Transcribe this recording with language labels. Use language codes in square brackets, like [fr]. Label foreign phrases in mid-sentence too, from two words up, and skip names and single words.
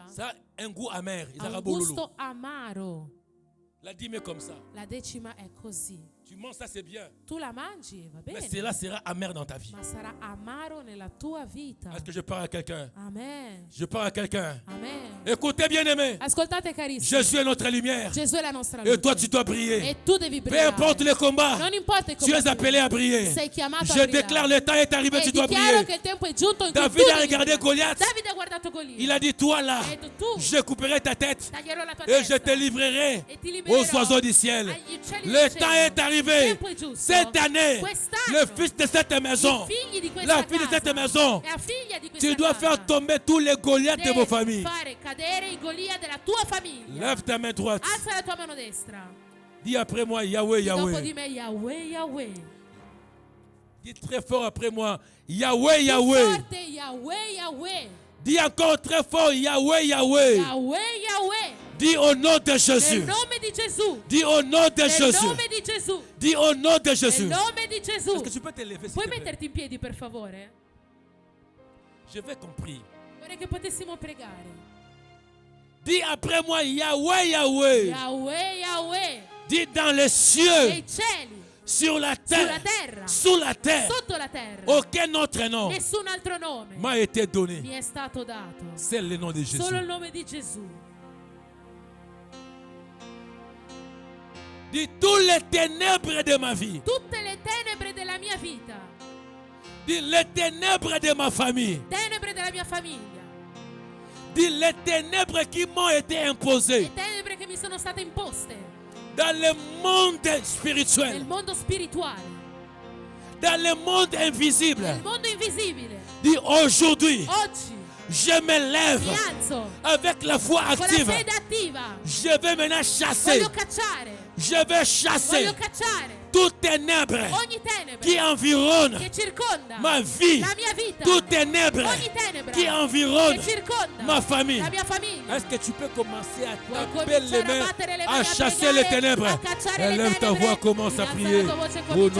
[fr] ça a un goût amer. Ils [it] ha un arabololo. gusto amaro. [fr] La dîme est comme ça. [it] La decima è così. [fr] Tu manges ça, c'est bien. [it] Tu la mangi, va bene. [fr] Mais cela sera amer dans ta vie. [it] Ma sarà amaro nella tua vita. [fr] Est-ce que je parle à quelqu'un? Amen. Je parle à quelqu'un. Amen. Écoutez, bien-aimé. [it] Ascoltate carissimi. [fr] Jésus est notre lumière. [it] Gesù è la nostra luce. [fr] Et toi, tu dois briller. [it] E tu devi [fr] Peu [it] brillare. [fr] importe les combats. [it] Non importa i [fr] Tu es [it] combattimenti. [fr] appelé à briller. [it] Sei chiamato a [fr] Je [it] brillare. [fr] déclare, le temps est arrivé, [it] E [fr] tu dois [it] dichiaro [fr] briller. [it] che il tempo è giunto in cui [fr] David [it] tu [fr] a [it] devi [fr] regardé [it] brillare. [fr] Goliath. [it] Davide ha guardato Golia. [fr] Il a dit, toi là, [it] Ha detto, [fr] tu je couperai ta tête [it] taglierò la tua [fr] et je [it] testa [fr] te livrerai [it] e ti libererò [fr] aux oiseaux du ciel. [it] agli uccelli [fr] Le [it] del [fr] temps [it] cielo. [fr] est arrivé. [it] Il tempo è giusto. [fr] Cette année, [it] Quest'anno, [fr] le fils de cette maison, [it] i figli di questa [fr] la fille de [it] casa, [fr] cette maison, [it] la figlia di questa [fr] tu dois [it] casa, [fr] faire tomber tous les Goliaths de vos [it] devi [fr] familles. [it] fare cadere i Golia della tua famiglia. [fr] Lève ta main droite. [it] Alza la tua mano destra. [fr] Dis après moi, Yahweh, [it] Dopo Yahweh. di me, Yahweh, Yahweh. [fr] Dis très fort après moi, Yahweh, [it] Più Yahweh. forte, Yahweh, Yahweh. [fr] Dis encore très fort, Yahweh, Yahweh. Yahweh, Yahweh. Dis au nom de [it] Nel [fr] Jésus. [it] nome di Gesù. [fr] Dis au nom de [it] Nel [fr] Jésus. [it] nome di Gesù. [fr] Dis au nom de [it] Nel [fr] Jésus. [it] nome di Gesù. [fr] Est-ce que tu peux te lever, s'il [it] Puoi [fr] te plaît? [it] metterti in piedi, per favore? [fr] Je vais qu'on prie. [it] Vorrei che potessimo pregare. [fr] Dis après moi, Yahweh, Yahweh. Yahweh, Yahweh. Dis dans les cieux, [it] Nei cieli, [fr] sur la [it] sulla [fr] terre, [it] terra, [fr] sous la terre. [it] sotto la terra. [fr] Aucun autre nom [it] Nessun altro nome [fr] m'a été donné. [it] mi è stato dato. [fr] C'est le nom de Jésus. [it] Solo il nome di Gesù. [fr] Dis toutes les ténèbres de ma vie. [it] Tutte le tenebre della mia vita, [fr] Dis les ténèbres de ma famille. [it] tenebre della mia famiglia, [fr] Dis les ténèbres qui m'ont été imposées [it] le tenebre che mi sono state imposte [fr] dans le monde [it] nel [fr] spirituel, [it] mondo spirituale, [fr] dans le monde invisible. [it] nel mondo invisibile. [fr] Dis aujourd'hui, [it] Oggi [fr] je me lève [it] mi alzo [fr] avec la foi [it] con la [fr] active. [it] fede attiva. [fr] Je vais maintenant chasser. [it] Voglio cacciare, [fr] Je vais chasser [it] voglio cacciare [fr] toute ténèbre [it] ogni tenebre [fr] qui environne [it] che circonda [fr] ma vie. [it] la mia vita, [fr] Toute ténèbre [it] ogni tenebra [fr] qui environne [it] che circonda [fr] ma famille. [it] la mia famiglia. [fr] Est-ce que tu peux commencer à [it] Vuoi [fr] taper les [it] cominciare a [fr] mains, [it] battere le [fr] à [it] mani, a [fr] chasser les [it] pregare, [fr] ténèbres? [it] a cacciare le [fr] Élève ta [it] tenebre. [fr] voix, commence à [it] Innalza [fr] prier. [it] la tua voce, [fr] Au [it] comincia